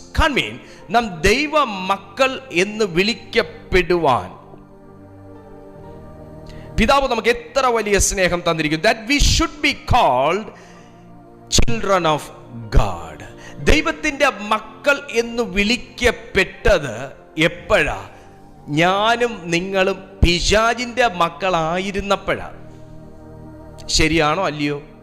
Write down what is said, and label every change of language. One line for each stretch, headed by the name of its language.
Malayalam: കാൺമീൻ, നാം ദൈവ മക്കൾ എന്ന് വിളിക്കപ്പെടുവാൻ പിതാവ് നമുക്ക് എത്ര വലിയ സ്നേഹം തന്നിരിക്കുന്നു.
English: That we should be called children of God.
Malayalam: ദൈവത്തിൻ്റെ മക്കൾ എന്ന് വിളിക്കപ്പെട്ടത് എപ്പോഴാ? ഞാനും നിങ്ങളും പിശാചിൻ്റെ മക്കളായിരുന്നപ്പോഴാ. ശരിയാണോ അല്ലയോ?